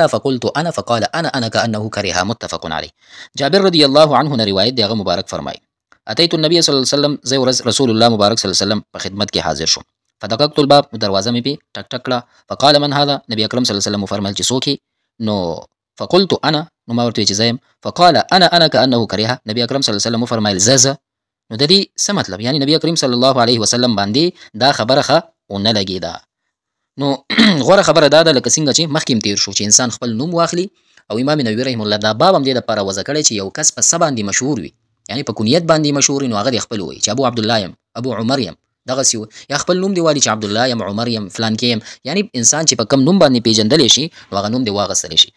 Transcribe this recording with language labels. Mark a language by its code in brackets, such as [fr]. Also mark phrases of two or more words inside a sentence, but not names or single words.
[ar] فقلت انا، فقال انا كانه كره، متفق عليه. [ps] جابر [ar] رضی الله عنه [ps] نه روایت دی، هغه مبارک فرمایي [ar] اتيت النبي صلی الله علیه وسلم، [ps] زه رسول الله مبارک [ar] صلی الله علیه وسلم [ps] په خدمت کې حاضر شوم. [ar] فدققت الباب، [ps] دروازه مې په ټک ټک کړه. [ar] فقال من هذا؟ [ps] نبی اکرم [ar] صلی الله علیه وسلم [ps] فرمایل چې څوک؟ [ar] نو فقلت انا، [ps] نو ما ورته چې زه یم. [ar] فقال انا كانه كره، [ps] نبی اکرم [ar] صلی الله علیه وسلم [ps] فرمایل زه. نو د دې څه مطلب؟ یعنی نبی کریم [ar] صلی الله علیه وسلم [ps] باندې دا خبره ښه ونه لګېده. نو غوره خبره دا ده لکه څنګه چې مخکې تیر شو چې انسان خپل نوم واخلي، او امام نووي [ar] رحمه الله [ps] دا باب هم دې دپاره وضع کړی چې یو کس په څه باندې مشهور وي، یعنی په کنیت باندې مشهور وي، نو هغه دې خپل ووایي چې ابو عبدالله یم، ابو عمر یم، دغسې یا خپل نوم دې والي چې عبدالله یم، عمر یم، فلان کې یم، یعنی انسان چې په کم نوم باندې پیژندلی شي نو هغه نوم دې واغستلی شي.